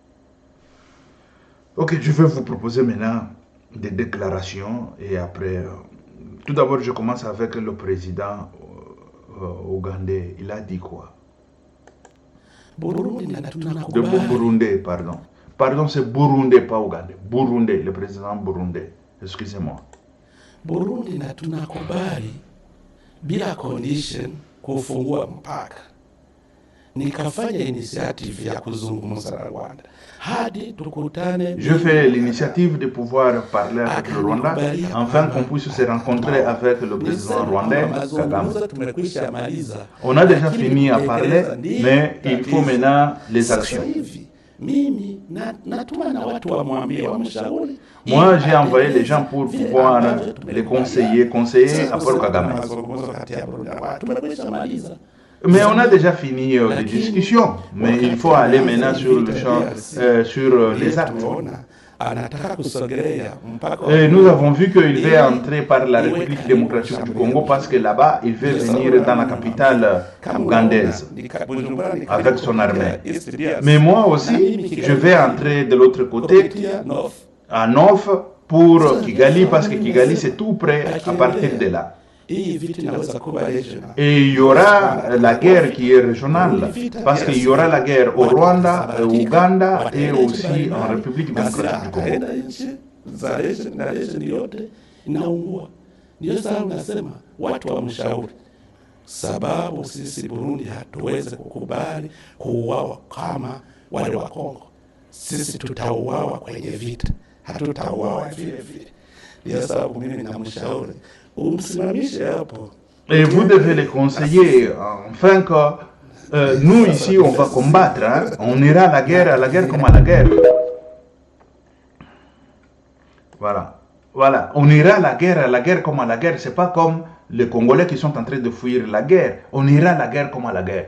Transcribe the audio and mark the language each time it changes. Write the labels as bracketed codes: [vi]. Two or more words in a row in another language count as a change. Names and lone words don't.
[fr] Ok, je vais vous proposer maintenant des déclarations et après... tout d'abord, je commence avec le président ougandais. Il a dit quoi? De Burundais, pardon. Pardon, c'est Burundais, pas Ougandais. Burundais, le président burundais. Excusez-moi. [sw] Burundi na tunakubali bila condition kufungua mpaka. Nikafanya initiative ya kuzungumza na Rwanda hadi tukutane. [fr] Je fais l'initiative de pouvoir parler avec le Rwanda afin qu'on puisse se rencontrer avec le président rwandais Kagame. On a déjà fini à parler, mais il faut maintenant les actions. Moi, j'ai envoyé les gens pour pouvoir les conseiller à Paul Kagame. Mais on a déjà fini les discussions, mais il faut aller maintenant sur le champ, sur les actes. [sw] anataka kusogelea mpaka [fr] Et nous avons vu qu'il veut entrer par la République démocratique du Congo parce que là-bas, il veut venir dans la capitale ougandaise avec son armée. Mais moi aussi, je vais entrer de l'autre côté, à Nord, pour Kigali, parce que Kigali, c'est tout près à partir de là. Et il y aura la guerre qui est régionale, parce qu'il y aura la guerre au Rwanda, au Ouganda et aussi en République démocratique du Congo. [sw] Ndio sasa unasema watu wamshauri, sababu sisi Burundi hatuwezi kukubali kuuawa kama wale wa Kongo. Sisi tutauawa kwenye vita, hatutauawa vile vile. Ndio sababu mimi namshauri umsimamishe hapo. [fr] Et vous devez les conseiller, enfin que nous ici on va combattre, hein? On ira à la guerre comme à la guerre. Voilà, on ira à la guerre comme à la guerre. C'est pas comme les Congolais qui sont en train de fuir la guerre. On ira à la guerre comme à la guerre.